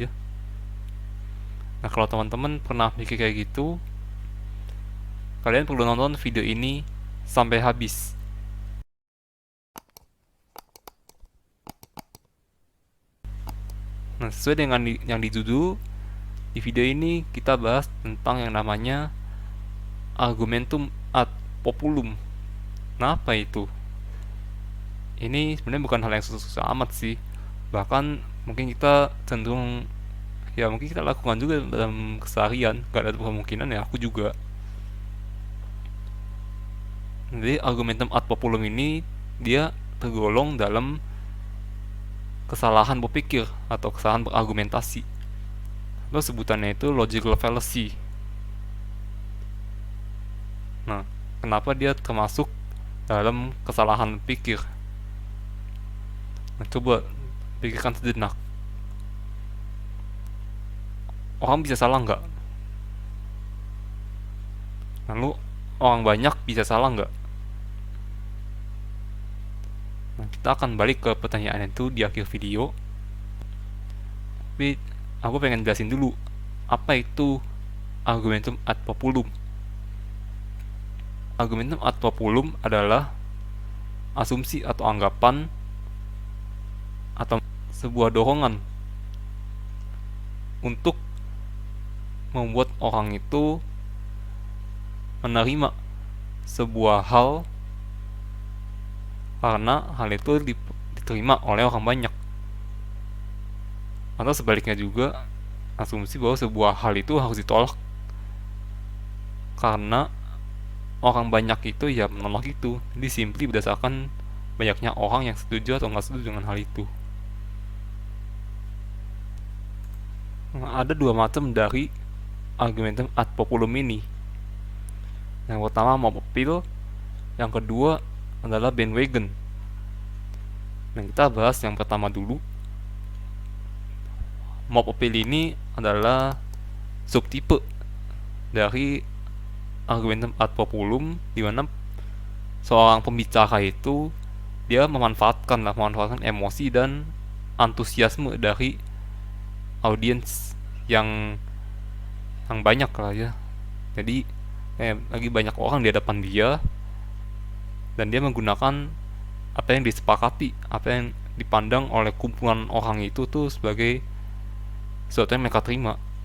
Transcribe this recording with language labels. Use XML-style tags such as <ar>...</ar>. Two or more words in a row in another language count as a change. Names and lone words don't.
<id>Nah kalau teman-teman pernah mikir kayak gitu, kalian perlu nonton video ini sampai habis. Nah sesuai dengan yang di judul, di video ini kita bahas tentang yang namanya</id> <la>argumentum ad populum.</la> <id>Nah apa itu? Ini sebenarnya bukan hal yang susah-susah amat sih. Bahkan mungkin kita cenderung, ya mungkin kita lakukan juga dalam keseharian, gak ada kemungkinan ya aku juga. Jadi</id> <la>argumentum ad populum</la> <id>ini dia tergolong dalam kesalahan berpikir atau kesalahan berargumentasi, atau sebutannya itu</id> <en>logical fallacy.</en> <id>Nah, kenapa dia termasuk dalam kesalahan berpikir? Nah, coba pikirkan sejenak, orang bisa salah nggak? Lalu orang banyak bisa salah nggak? Nah, kita akan balik ke pertanyaan itu di akhir video. Tapi aku pengen jelasin dulu apa itu</id> <la>argumentum ad populum. Argumentum ad populum</la> <id>adalah asumsi atau anggapan atau sebuah dorongan untuk membuat orang itu menerima sebuah hal karena hal itu diterima oleh orang banyak, atau sebaliknya juga asumsi bahwa sebuah hal itu harus ditolak karena orang banyak itu ya menolak itu. Jadi simply berdasarkan banyaknya orang yang setuju atau nggak setuju dengan hal itu. Nah, ada dua macam dari</id> <la>argumentum ad populum</la> <id>ini. Yang pertama</id> <en>mob appeal,</en> <id>yang kedua adalah bandwagon. Nah kita bahas yang pertama dulu.</id> <en>Mob appeal</en> <id>ini adalah subtipe dari</id> <la>argumentum ad populum,</la> <id>di mana seorang pembicara itu dia memanfaatkan emosi dan antusiasme dari audiens yang banyak lah ya. Jadi lagi banyak orang di hadapan dia dan dia menggunakan apa yang disepakati, apa yang dipandang oleh kumpulan orang itu tuh sebagai sesuatu yang mereka terima.</id>